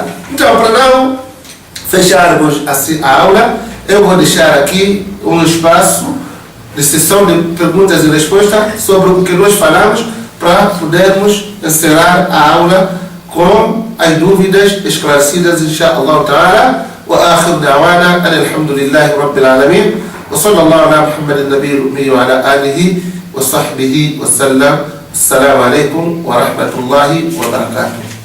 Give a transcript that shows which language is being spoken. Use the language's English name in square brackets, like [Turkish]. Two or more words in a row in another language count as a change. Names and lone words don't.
[Portuguese] Então, para não fecharmos assim a aula, eu vou deixar aqui um espaço de sessão de perguntas e respostas sobre o que nós falamos para podermos encerrar a aula com as dúvidas esclarecidas, [Arabic] إن شاء الله تعالى. وآخر دعوانا الحمد لله رب العالمين وصلى الله على محمد النبي الأمي وعلى آله وصحبه وسلم. السلام عليكم ورحمة الله وبركاته.